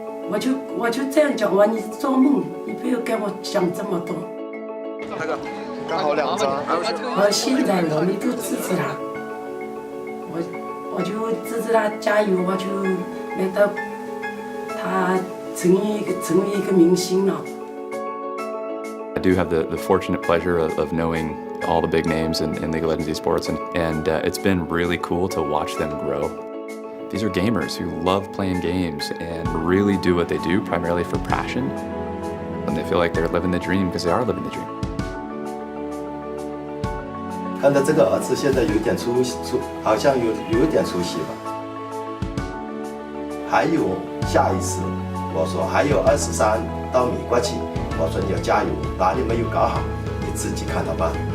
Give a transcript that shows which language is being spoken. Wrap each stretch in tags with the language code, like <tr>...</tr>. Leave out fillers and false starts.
<zh>我就这样讲，我说你做梦，你不要跟我讲这么多。那个刚好2张。我现在我们都支持他，我就支持他加油，我就让他成为一个明星了。</zh> <en>I do have the fortunate pleasure of knowing all the big names in League of Legends esports, and it's been really cool to watch them grow. These are gamers who love playing games and really do what they do primarily for passion, and they feel like they're living the dream because they are living the dream.</en> <zh>看到这个儿子现在有点好像有点出息吧。还有下一次，我说还有23到美国去，我说你要加油，哪里没有搞好，你自己看着办。</zh>